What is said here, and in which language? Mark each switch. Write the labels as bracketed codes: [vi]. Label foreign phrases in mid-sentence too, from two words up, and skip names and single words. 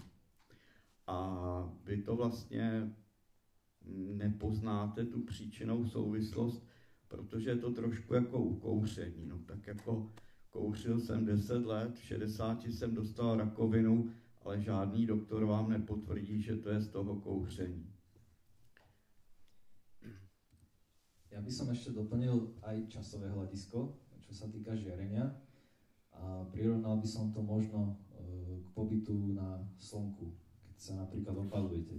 [cs] A vy to vlastně nepoznáte, tu příčinou souvislost, protože je to trošku jako u kouření. No, tak jako kouřil jsem 10 let, v 60 jsem dostal rakovinu, ale žádný doktor vám nepotvrdí, že to je z toho kouření. [sk] Ja by som ešte doplnil aj časové hľadisko, čo sa týka žiarenia. A prirovnal by som to možno k pobytu na slnku, keď sa napríklad opalujete.